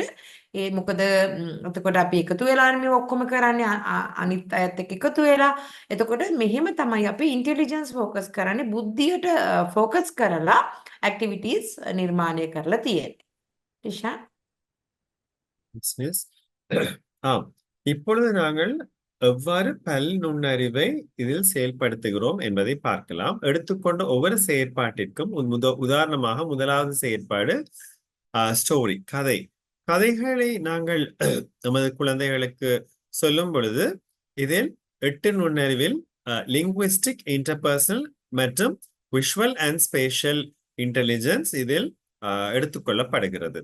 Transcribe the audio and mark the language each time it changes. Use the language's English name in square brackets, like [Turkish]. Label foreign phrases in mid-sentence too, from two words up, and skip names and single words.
[Sinhala] ඒ මොකද එතකොට අපි එකතු වෙලානේ මේ ඔක්කොම කරන්නේ අනිත් අයත් එක්ක එකතු වෙලා. එතකොට මෙහෙම තමයි අපි [English] intelligence focus [Sinhala] කරන්නේ, බුද්ධියට ફોકස් කරලා ඇක්ටිවිටීස් නිර්මාණය කරලා තියෙන්නේ. ටිෂා [English] Yes, yes. [Tamil] ஆம் இப்பொழுது நாங்கள் எவ்வாறு பல் நுண்ணறிவை இதில் செயல்படுத்துகிறோம் என்பதை பார்க்கலாம். எடுத்துக்கொண்ட ஒவ்வொரு செயற்பாட்டிற்கும் உதாரணமாக முதலாவது செயற்பாடு ஸ்டோரி, கதை. கதைகளை நாங்கள் நமது குழந்தைகளுக்கு சொல்லும் பொழுது இதில் 8 நுண்ணறிவில் [English] linguistic, interpersonal [Tamil] மற்றும் [English] visual and spatial intelligence [Tamil] இதில் எடுத்துக்கொள்ளப்படுகிறது.